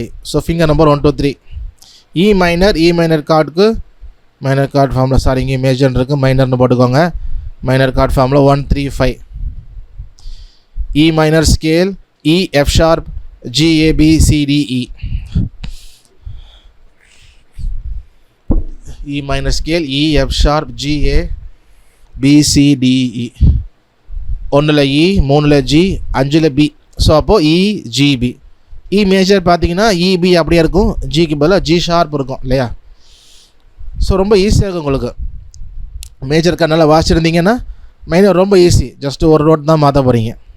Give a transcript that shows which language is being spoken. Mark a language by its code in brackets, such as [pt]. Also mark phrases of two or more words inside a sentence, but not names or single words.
[en] So finger number 1 2 3. E minor [ta] கார்டுக்கு [en] minor chord [ta] ஃபார்மில், சாரி இங்கே மேஜர் இருக்குது, மைனர்னு போட்டுக்கோங்க. [en] minor chord [ta] ஃபார்மில் 135. [en] E minor scale E F sharp G A B C D E. E minor scale E F sharp G A B C D E. [ta] 1ல் E, 3ல் G, 5ல் B. ஸோ அப்போது E G B. [en] E major [ta] பார்த்தீங்கன்னா E B அப்படியே இருக்கும், ஜிக்கு பதிலாக [en] G sharp [ta] இருக்கும் இல்லையா? ஸோ ரொம்ப ஈஸியாக இருக்கும் உங்களுக்கு. [en] major chord [ta] நல்லா வாசிச்சிருந்தீங்கன்னா மைனர் ரொம்ப ஈஸி, ஜஸ்ட்டு ஒரு நோட் தான் மாற்ற போகிறீங்க.